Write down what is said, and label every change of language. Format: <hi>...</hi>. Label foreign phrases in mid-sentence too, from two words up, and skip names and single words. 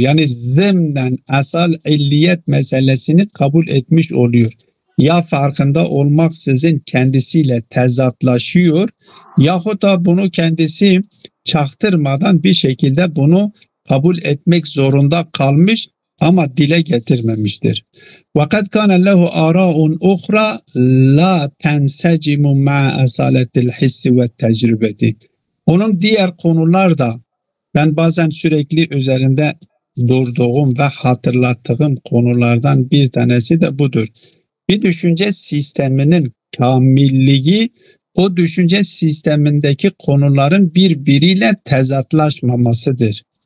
<tr>Yani zemnen asal illiyet meselesini kabul etmiş oluyor. Ya farkında olmaksızın kendisiyle tezatlaşıyor yahut da bunu kendisi çaktırmadan bir şekilde bunu kabul etmek zorunda kalmış ama dile getirmemiştir.</tr> <ar>وَقَدْ كَانَ لَهُ آرَاءٌ اُخْرَى لَا تَنْسَجِمُ مَا أَسَالَةِ الْحِسِّ وَالتَّجْرِبَةِ.</ar> <tr>Onun diğer konular da ben bazen sürekli üzerinde durduğum ve hatırlattığım konulardan bir tanesi de budur. Bir düşünce sisteminin kamilliği, o düşünce sistemindeki konuların birbiriyle tezatlaşmamasıdır.</tr>